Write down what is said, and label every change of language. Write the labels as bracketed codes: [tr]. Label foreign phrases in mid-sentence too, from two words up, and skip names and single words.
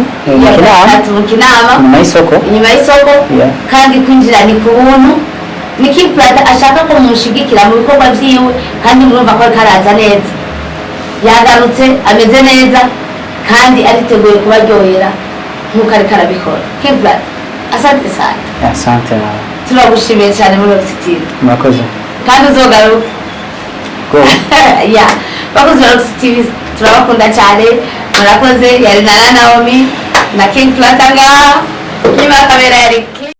[rn] mu Kinama inyuma y'isoko kandi kwinjira ni ku buntu. ni King Plata ashaka ko mushigikira mu bikorwa vyiwe, kandi murumva ko karaza neza, yagarutse ameze neza kandi ariteguye kubaryohera nk'uko ari karabikora. King Plata, [sw] asante sana. Asante nawe, [rn] turagushimiye cyane muri Roxy TV. murakoze kandi uzogaruka bakoze Roxy TV turabakunda cyane, murakoze. yari na Naomi na King Plata ngaha, nyuma kamera yari